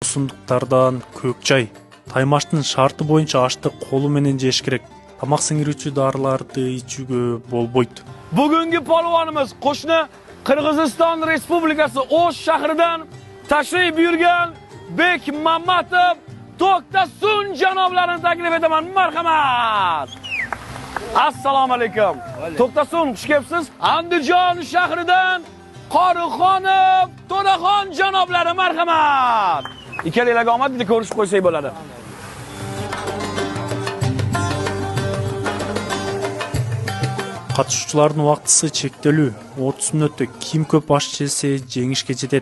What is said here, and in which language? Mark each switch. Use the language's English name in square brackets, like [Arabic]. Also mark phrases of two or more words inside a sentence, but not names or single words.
[Kyrgyz] өсүмдүктардан көк чай. Таймаштын шарты боюнча ашты колу менен жеш керек. Тамак сиңирүүчү дарыларды ичүүгө болбойт. [Uzbek] Бүгүнкү полвонimiz qo'shni Qirg'iziston Respublikasi O'sh shahridan tashrif buyurgan Bek Mamatov To'xtasun janoblarini taklif etaman. Marhamat. Assalomu alaykum. To'xtasun, xush kelibsiz. Andijon shahridan Qorixonov To'raxon janoblari, marhamat. Ikkalanglarga omad, bitta ko'rishib qo'ysak bo'ladi. [Kyrgyz] Катышуучулардын убактысы чектелүү. 30 мүнөттө ким көп аш жесе жеңишке жетет.